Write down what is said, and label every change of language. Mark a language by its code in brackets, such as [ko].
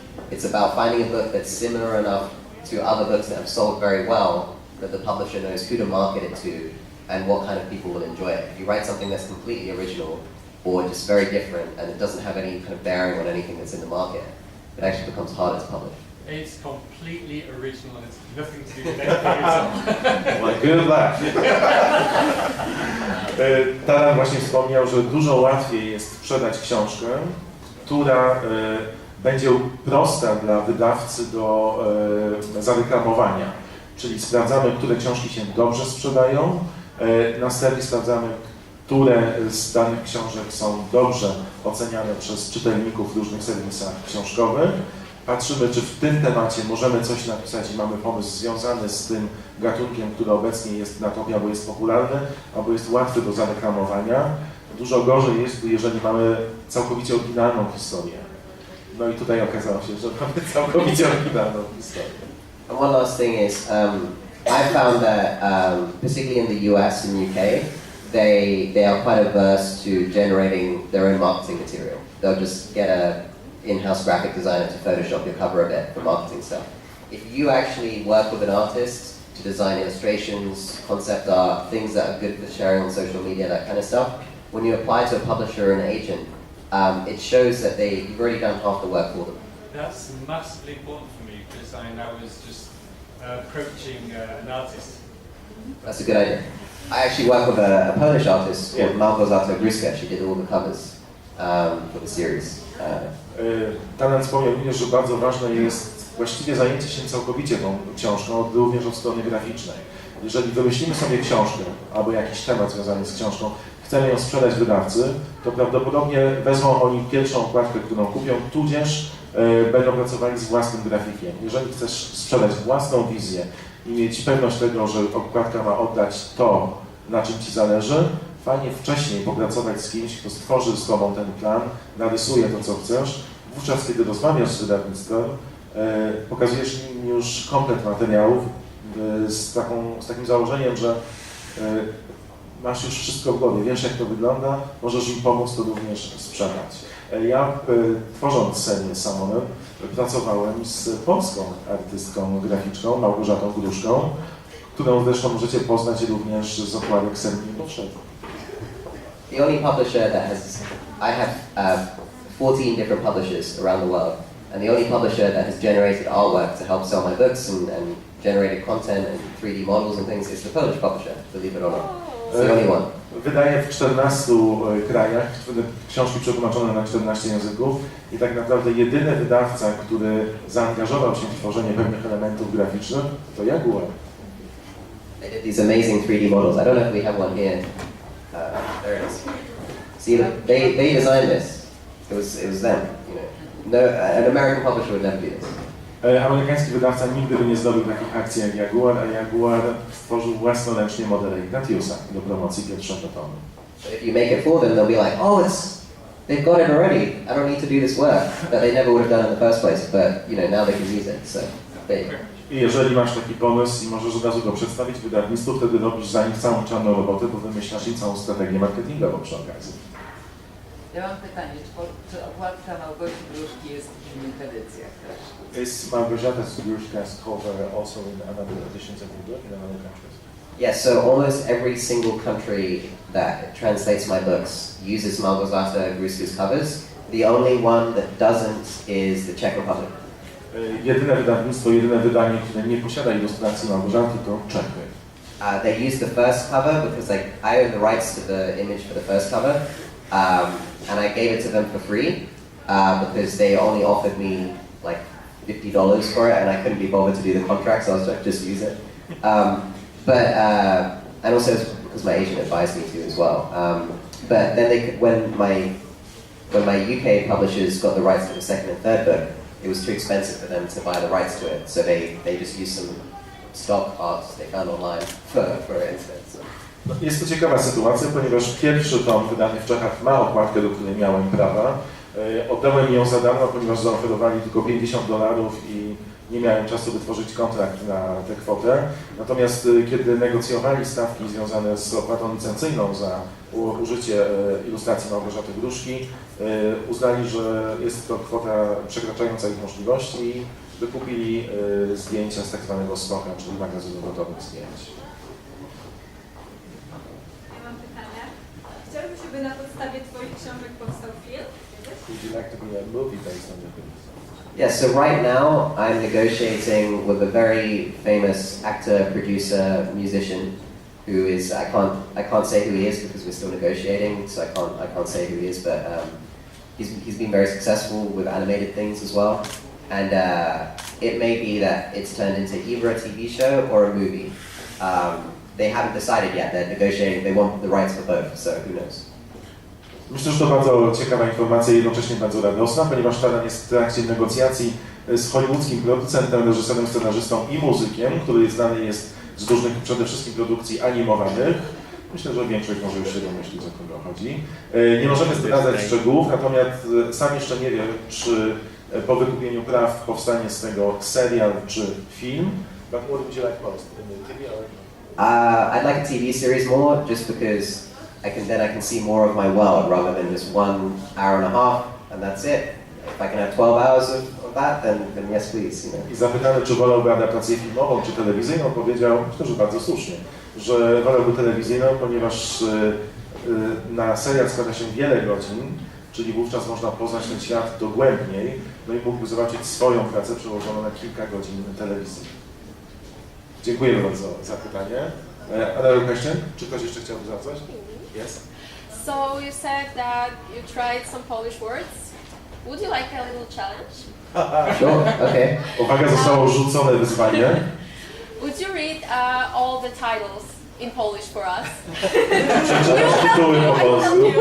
[en] It's about finding a book that's similar enough to other books that have sold very well that the publisher knows who to market it to and what kind of people will enjoy it. If you write something that's completely original or just very different and it doesn't have any kind of bearing on anything that's in the market, it actually becomes harder to publish. It's completely original and it's nothing to do with anything else. Well, good luck. [pl] Taran właśnie wspomniał, że dużo łatwiej jest sprzedać książkę, która będzie prosta dla wydawcy do zareklamowania. Czyli sprawdzamy, które książki się dobrze sprzedają, następnie sprawdzamy, które z danych książek są dobrze oceniane przez czytelników w różnych serwisach książkowych. Patrzymy, czy w tym temacie możemy coś napisać i mamy pomysł związany z tym gatunkiem, który obecnie jest na topie, albo jest popularny, albo jest łatwy do zareklamowania. Dużo gorzej jest, jeżeli mamy całkowicie oryginalną historię. No i tutaj okazało się, że mamy całkowicie oryginalną historię. [en] And one last thing is, I found that, particularly in the US and UK, they are quite averse to generating their own marketing material. They'll just get a in-house graphic designer to Photoshop your cover a bit for marketing stuff. If you actually work with an artist to design illustrations, concept art, things that are good for sharing on social media, that kind of stuff, when you apply to a publisher or an agent, it shows that you've already done half the work for them. That's massively important for me because I was just approaching an artist. That's a good idea. I actually work with a Polish artist called Małgorzata Gruska. She did all the covers for the series. [pl] Taran wspomniał również, że bardzo ważne jest właściwie zajęcie się całkowicie tą książką, również od strony graficznej. Jeżeli wymyślimy sobie książkę albo jakiś temat związany z książką, chcemy ją sprzedać wydawcy, to prawdopodobnie wezmą oni pierwszą okładkę, którą kupią, tudzież będą pracowali z własnym grafikiem. Jeżeli chcesz sprzedać własną wizję i mieć pewność tego, że okładka ma oddać to, na czym Ci zależy, fajnie wcześniej popracować z kimś, kto stworzy z Tobą ten plan, narysuje to, co chcesz. Wówczas, kiedy rozmawiasz z wydawnictwem, pokazujesz im już komplet materiałów z takim założeniem, że masz już wszystko w głowie, wiesz, jak to wygląda, możesz im pomóc to również sprzedać. Ja, tworząc serię Sumoner, pracowałem z polską artystką graficzką, Małgorzatą Gruszką, którą zresztą możecie poznać również z okładek serii poprzednich. [en] The only publisher that has, I have 14 different publishers around the world, and the only publisher that has generated artwork to help sell my books and generated content and 3D models and things is the Polish publisher, believe it or not. It's the only one. [pl] Wydaje w 14 krajach, książki przetłumaczone na 14 języków i tak naprawdę jedyny wydawca, który zaangażował się w tworzenie pewnych elementów graficznych, to Jaguar. [en] They did these amazing 3D models. I don't know if we have one here. There it is. See, they designed this. It was them. You know, no, an American publisher would never do this. [pl] Amerykański wydawca nigdy by nie zdobył takich akcji jak Jaguar, a Jaguar stworzył własnoręcznie model Ignatiusa do promocji pierwszego tomu. [en] But if you make it for them, they'll be like, oh, they've got it already. I don't need to do this work that they never would have done in the first place. But you know, now they can use it. So there you go. [pl] I jeżeli masz taki pomysł i możesz od razu go przedstawić wydawnictwu, wtedy robisz za nich całą czarną robotę, bo wymyślasz im całą strategię marketingową przy okazji. Ja mam pytanie, czy okładka Małgosi Gruszki jest w innych edycjach też? [en] Is Małgorzatas Gruszka's cover also in another editions of the book in other countries? Yes, so almost every single country that translates my books uses Małgorzata Gruska's covers. The only one that doesn't is the Czech Republic. [pl] Jedyne wydawnictwo, jedyne wydanie, które nie posiada ilustracji Małgorzaty, to Czechy. [en] They used the first cover because I own the rights to the image for the first cover, and I gave it to them for free because they only offered me like $50 for it, and I couldn't be bothered to do the contract, so I was like, just use it. And also it's because my agent advised me to as well. But then when my UK publishers got the rights to the second and third book, it was too expensive for them to buy the rights to it, so they just used some stock art they found online for it instead. So. [pl] Jest to ciekawa sytuacja, ponieważ pierwszy tom wydany w Czechach ma okładkę, do której miałem prawa. Oddałem ją za darmo, ponieważ zaoferowali tylko $50 i nie miałem czasu wytworzyć kontrakt na tę kwotę. Natomiast kiedy negocjowali stawki związane z opłatą licencyjną za użycie ilustracji Małgorzaty Gruszki, uznali, że jest to kwota przekraczająca ich możliwości i wykupili zdjęcia z tak zwanego stocka, czyli magazynu gotowych zdjęć. Ja mam pytanie. Chciałbyś, żeby na podstawie Twoich książek powstał film? [en] Would you like to be a movie based on your books? Yeah, so right now I'm negotiating with a very famous actor, producer, musician who is, I can't say who he is because we're still negotiating, so I can't say who he is, but he's been very successful with animated things as well. And it may be that it's turned into either a TV show or a movie. They haven't decided yet, they're negotiating, they want the rights for both, so who knows. [pl] Myślę, że to bardzo ciekawa informacja i jednocześnie bardzo radosna, ponieważ Taran jest w trakcie negocjacji z hollywoodzkim producentem, reżyserem, scenarzystą i muzykiem, który znany jest z różnych, przede wszystkim produkcji animowanych. Myślę, że większość może już się domyślić, o kogo chodzi. Nie możemy zdradzać szczegółów, natomiast sam jeszcze nie wiem, czy po wykupieniu praw powstanie z tego serial czy film. [en] But what would you like most? In the TV or... I'd like a TV series more, just because I can see more of my world rather than just 1 hour and a half and that's it. If I can have 12 hours of that, then yes please, you know. [pl] I zapytany, czy wolałby adaptację filmową czy telewizyjną, powiedział, myślę, że bardzo słusznie, że wolałby telewizyjną, ponieważ na serial składa się wiele godzin, czyli wówczas można poznać ten świat dogłębniej, no i mógłby zobaczyć swoją pracę przełożoną na kilka godzin telewizji. Dziękujemy bardzo za pytanie. [en] Another question? [pl] Czy ktoś jeszcze chciałby zadać coś? [en] Yes? So you said that you tried some Polish words. Would you like a little challenge? Sure, okay. [pl] Uwaga, zostało rzucone wyzwanie. [en] Would you read all the titles in Polish for us? [pl] Przeczytać tytuły po polsku.